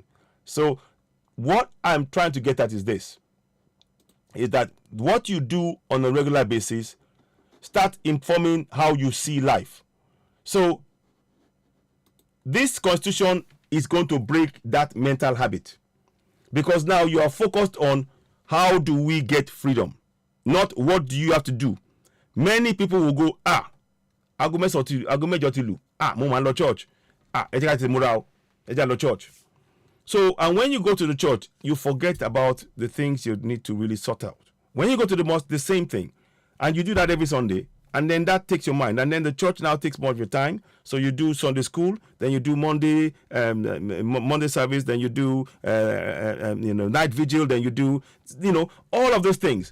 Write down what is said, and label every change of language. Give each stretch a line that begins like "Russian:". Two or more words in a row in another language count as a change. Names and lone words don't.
English: So what I'm trying to get at is this, is that what you do on a regular basis start informing how you see life. So this constitution is going to break that mental habit, because now you are focused on how do we get freedom, not what do you have to do. Many people will go,
Yoruba: ago mejo ti lu, mo man lo church, eja ti mura o, eja lo church.
English: So, and when you go to the church, you forget about the things you need to really sort out. When you go to the mosque, the same thing, and you do that every Sunday, and then that takes your mind, and then the church now takes more of your time. So you do Sunday school, then you do Monday service, then you do night vigil, then you do all of those things.